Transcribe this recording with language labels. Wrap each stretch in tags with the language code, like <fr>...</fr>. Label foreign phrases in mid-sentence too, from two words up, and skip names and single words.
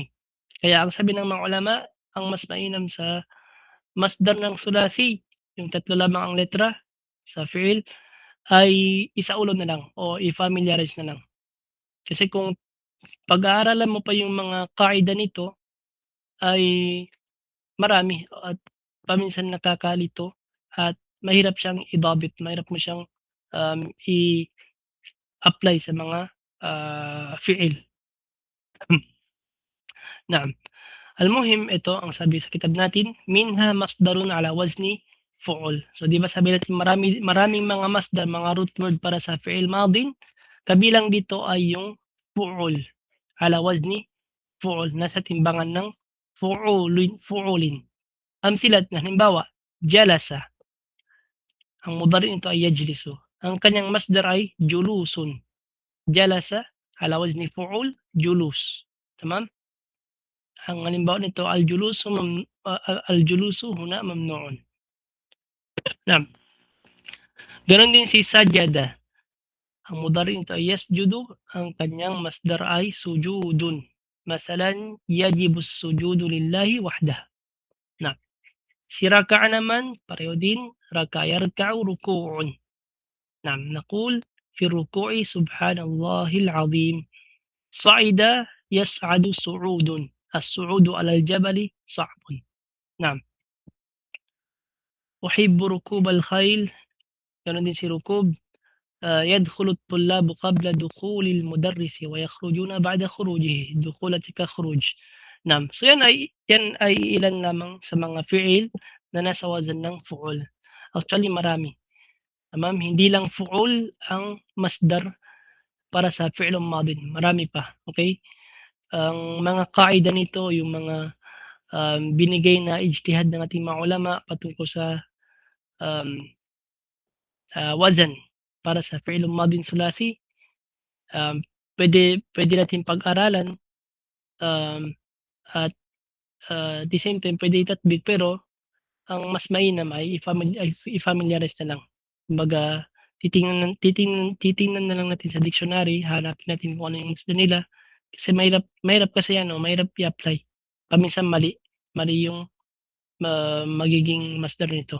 <tl>Kaya ang sabi ng mga ulama, ang mas mainam sa masdar ng sulathi, yung 3 lamang ang letra sa fi'il ay isaulo na lang o i-familiarize na lang. Kasi kung pag-aaralan mo pa yung mga qaida nito ay marami at paminsan nakakalito at mahirap siyang idabit, mahirap mo siyang, i-apply sa mga, fi'il. Naam. Al-muhim ito ang sabi sa kitab natin,</tl> <ar>منها مصدر على وزن فعول.</ar> <tl>So 'di ba sabi natin maraming mga masdar, mga root word para sa</tl> <ar>فعل ماض,</ar> <tl>kabilang dito ay yung fu'ul,</tl> <ar>على وزن فعول,</ar> <tl>nasa timbangan ng fu'ulin. Amsilat na halimbawa, jalasa, ang mudari nito ay yajlisu, ang kanyang masdar ay julusun.</tl> <ar>جلس على وزن فعول، جلوس، تمام?</ar> <tl>Ang halimbawa nito</tl> <ar>الجلوس هنا ممنوع.</ar> <tl>Naam. Gano'n din si sajada, ang mudari nito ay yasjudu, ang kanyang masdar ay sujudun.</tl> <ar>مثلاً، يجب السجود لله وحده.</ar> <tl>Naam. Si raka'a naman pareho din,</tl> <ar>يركع ركوع. نعم، نقول في ركوع سبحان الله العظيم. صعد يصعد صعود. الصعود على الجبل صعب. نعم. أحب ركوب الخيل,</ar> <tl>gano'n din si rukub,</tl> <ar>يدخل الطلاب قبل دخول المدرس ويخرجون بعد خروجه.</ar> <tl>Dukhul at saka khuruj. Naam. So yan ay ilan lamang sa mga fi'il na nasa wazan ng fu'ul. Actually marami, tamam, hindi lang fu'ul ang masdar para sa</tl> <ar>فعل ماض,</ar> <tl>marami pa, okey? Ang mga qaida nito yung mga, binigay na ijtihad ng ating mga ulama patungkol sa, um, wazan para sa</tl> <ar>فعل ماض ثلاثي,</ar> <tl>puwede nating pag-aralan, at,</tl> <en>the same time</en> <tl>puwede itatbik pero ang mas mainam ay i-familiarize na lang. Kumbaga titingnan na lang natin sa dictionary, hahanapin natin kung ano yung gusto nila. Kasi mahirap kasi mahirap i-apply. Paminsan mali yung, magiging masdar nito.</tl>